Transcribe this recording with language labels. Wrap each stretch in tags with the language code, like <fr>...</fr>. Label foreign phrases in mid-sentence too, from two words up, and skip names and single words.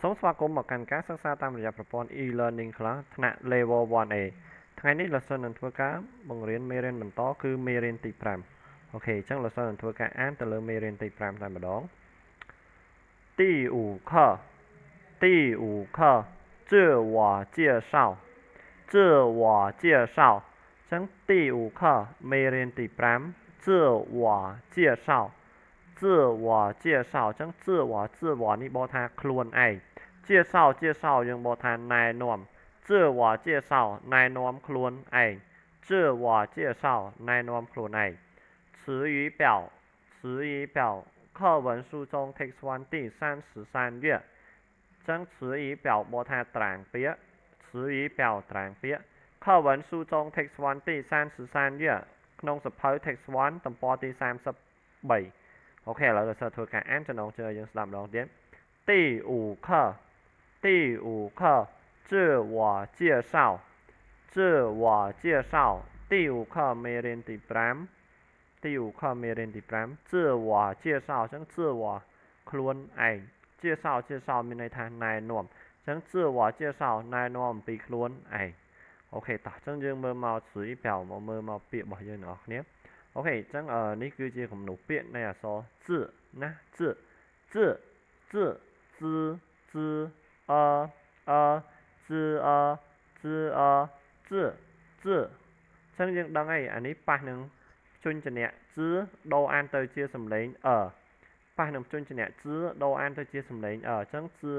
<km>សូមស្វាគមន៍មកកាន់ការសិក្សាតាមរយៈប្រព័ន្ធ e-learning ខ្លះថ្នាក់ Level 1A ថ្ងៃនេះលោកសិស្សនឹងធ្វើការបង្រៀនមេរៀនបន្តគឺមេរៀនទី5អូខេអញ្ចឹងលោកសិស្សនឹងធ្វើការអានទៅលើមេរៀន ទី5តែម្ដង</km> <zh>第五课第五课自我介绍自我介绍</zh> <km>អញ្ចឹងទី5</km> <zh>课</zh> <km>មេរៀនទី5</km> <zh>自我介绍自</zh> <km>我介绍អញ្ចឹង自我នេះបកថាខ្លួនឯង介绍យើងបកថាណែនាំ</km> <zh>自我介绍</zh> <km>ណែនាំខ្លួនឯង</km> <zh>自我介绍</zh> <km>ណែនាំខ្លួនឯង</km> <zh>词语表课文书中 Text 1第33页</zh> <km>អញ្ចឹង词语表បកថាត្រាងពាក្យ词语表ត្រាងពាក្យ</km> <zh>课文书中 Text 1第33页</zh> <km>ក្នុងសភៅ Text 1ទំព័រទី33អូខេឥឡូវលោកសិស្សធ្វើការអានចំណងជើងយើងស្ដាប់ម្ដងទៀត第</km> <zh>五课自我介绍自我介绍第5课</zh> <km>មេរៀនទី5</km> <zh>第5课</zh> <km>មេរៀនទី 5</km> <zh>自我介绍</zh> <km>អញ្ចឹង自我ខ្លួនឯង介绍មានន័យថាណែនាំអញ្ចឹង</km> <zh>自我介绍</zh> <km>ណែនាំអំពីខ្លួនឯងអូខេតោះអញ្ចឹងយើងមើលមកស្រីប្រៅមកមើលមកពាក្យរបស់យើងទាំងអស់គ្នាអូខេអញ្ចឹងនេះគឺជាគំនូសពាក្យនៃអក្សរ字ណា字 ចឹងយើងដឹងហើយអានេះប៉ះនឹងជញ្ជនៈដូរអានទៅជាសំឡេងប៉ះនឹងជញ្ជនៈដូរអានទៅជាសំឡេងអញ្ចឹង</km>